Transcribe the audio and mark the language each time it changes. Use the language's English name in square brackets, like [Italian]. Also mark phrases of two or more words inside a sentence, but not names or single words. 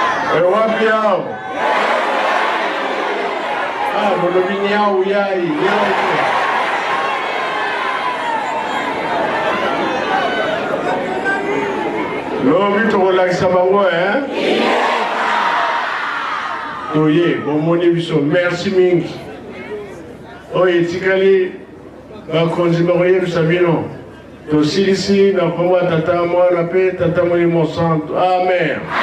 [Swahili] wapi hao? [Lingala] Molobini yao yai lobi tokolakisa bango toye bomoni biso merci mingi oyo etikali bakonzi bakoyebisa bino tosilisi na kombo ya tata mwana mpe tata molimo santo amen.